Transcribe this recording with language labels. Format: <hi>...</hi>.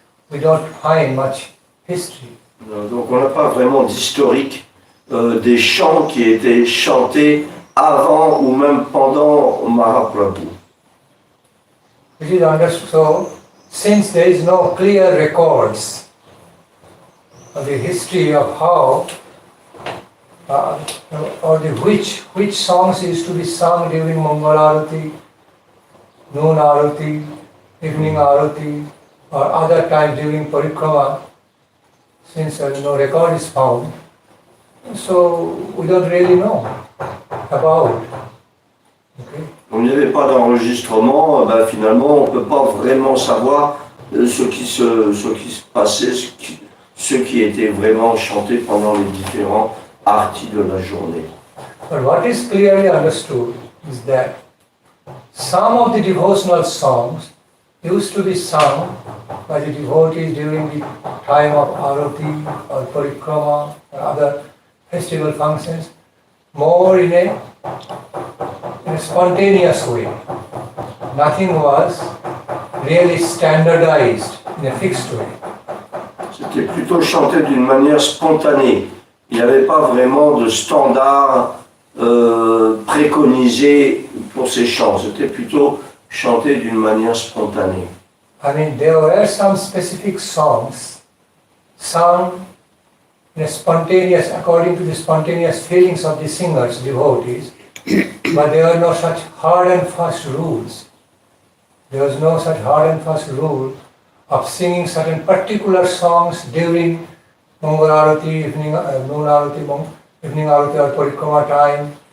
<en>We don't find much history.</en> <fr>Donc on n'a pas vraiment d'historique des chants qui étaient chantés avant ou même pendant Mahaprabhu.</fr> <en>It is understood. So, since there is no clear records of the history of how or which songs used to be sung during Mangal Arati, noon Arati, evening Arati, or other time during Parikrama, since no record is found, so we don't really know about. Okay.</en> <fr>On n'y avait pas d'enregistrement, finalement on ne peut pas vraiment savoir ce qui se passait, ce qui était vraiment chanté pendant les différents artis de la journée.</fr> <en>But what is clearly understood is that some of the devotional songs used to be sung by the devotees during the time of Arati or Parikrama or other festival functions more in a spontaneous way. Nothing was really standardized in a fixed way.</en> <fr>C'était plutôt chanté d'une manière spontanée. Il n'y avait pas vraiment de standard préconisé pour ces chants. C'était plutôt chanté d'une manière spontanée.</fr> <en>I mean, there were some specific songs sung in a spontaneous, according to the spontaneous feelings of the singers, devotees, but there were no such hard and fast rules. There was no such hard and fast rule of singing certain particular songs during Mangal Arati, evening, noon Arati, evening Arati or Parikrama time.</en>